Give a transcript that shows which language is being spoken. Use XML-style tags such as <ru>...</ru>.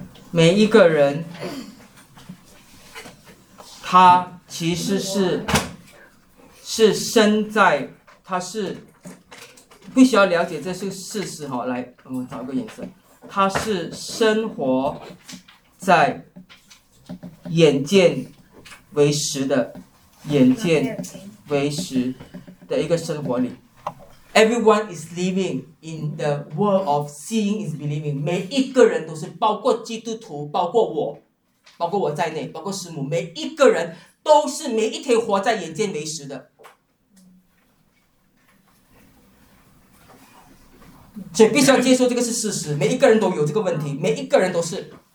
<zh>每一个人他其实是身在，他是必须要了解这是事实。好，来我们找一个颜色，他是生活在眼见为实的，眼见为实的一个生活里。</zh> <en>Everyone is living in the world of seeing is believing.</en> <zh>每一个人都是，包括基督徒，包括我，包括我在内，包括师母，每一个人都是每一天活在眼见为实的。请必须要接受这个是事实，每一个人都有这个问题，每一个人都是。</zh>